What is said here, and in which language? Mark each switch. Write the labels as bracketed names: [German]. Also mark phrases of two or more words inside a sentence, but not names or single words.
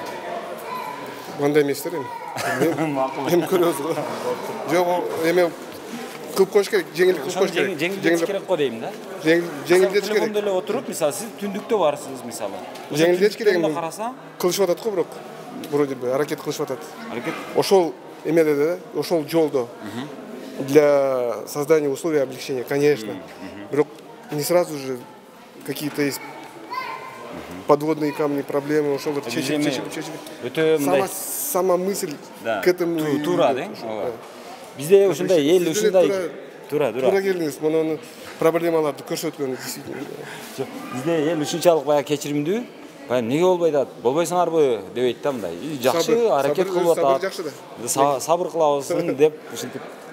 [Kyrgyz] Мындай эместер эми. Эми көрөбүз го. Жок, эме кылып коюш керек, жеңилдик кылып коюш керек. Жеңилдетиш керек го дейм да. Жеңилдетиш керек. Телефондо эле отуруп, мисалы сиз түндүктө барсыз, мисалы. Жеңилдетиш керек эми. Карасаң, кылышып атат го бирок. [Russian] Вроде бы [Kyrgyz] аракет кылышып атат. Аракет. Ошол эмеде да, ошол жолдо [Russian] для создания условий облегчения, конечно. Бирок не сразу же какие-то есть подводные камни, проблемы, [Kyrgyz] ошолорду чечип. [Russian] Сама мысль к этому [Kyrgyz] туура да. Бизде ушундай эл ушундай туура. Туура келдиңиз, муну проблемаларды көрсөткөн действительно. Бизде эл ушунчалык баягы кечиримдүү. Баягы неге болбойт атат? Болбойсуңарбы дебейт да мындай. Жакшы аракет кылып атат. Сабыр кылабыз деп ушинтип.